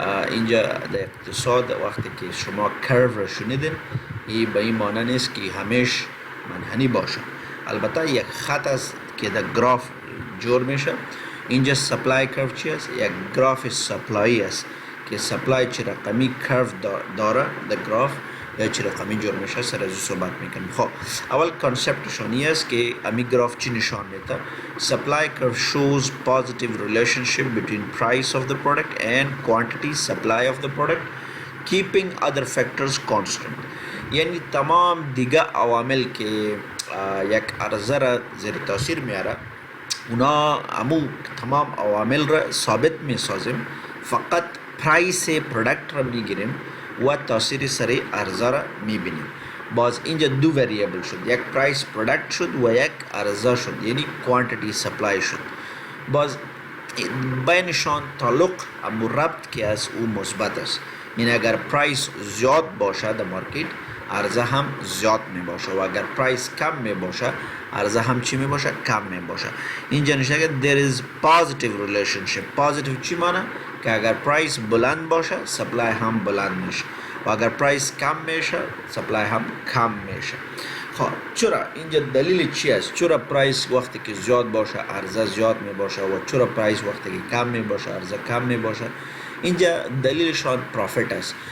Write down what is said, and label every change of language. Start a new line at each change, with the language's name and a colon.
Persian: اینجا در اقتصاد وقتی که شما کرو را شنیدین، این به این معنی نیست که همیشه منحنی باشه. البته یک خط است که در گراف جور میشه. اینجا سپلای کرو چی است؟ یک گراف سپلایی است که سپلای چه رقمی کرو داره در گراف یا چه رقمی جور میشه. سر از صحبت میکنیم. خب اول کانسپتشون این است که امی گراف چی نشان میده؟
English: Supply curve shows positive relationship between price of the product and quantity supply of the product, keeping other factors constant.
Persian: یعنی تمام دیگه عوامل که یک عرضه را زیر تاثیر میاره، اونا امو تمام عوامل را ثابت میسازیم، فقط پرایس پرودکت را میگیریم و تاثیر سر عرضه را میبینیم. باز اینجا دو وریبل شد، یک پرایس پرودکت شد و یک عرضه شد، یعنی کوانتیتی سپلای شد. باز بینشان تعلق امو ربط که از او مثبت است. یعنی اگر پرایس زیاد باشه در مارکت، عرضه هم زیاد می باشه و اگر پرایس کم می باشه، عرضه هم چی می باشه؟ کم می باشه. اینجا نشده که
English: there is positive relationship.
Persian: positive چی معنی؟ که اگر پرایس بلند باشه، سپلای هم بلند میشه و اگر پرایس کم میشه، سپلای هم کم میشه. خب چرا اینجا دلیل چی است؟ چرا پرایس وقتی که زیاد باشه عرضه زیاد می باشه و چرا پرایس وقتی که کم می باشه عرضه کم می باشه؟ اینجا دلیلشان پروفیت است.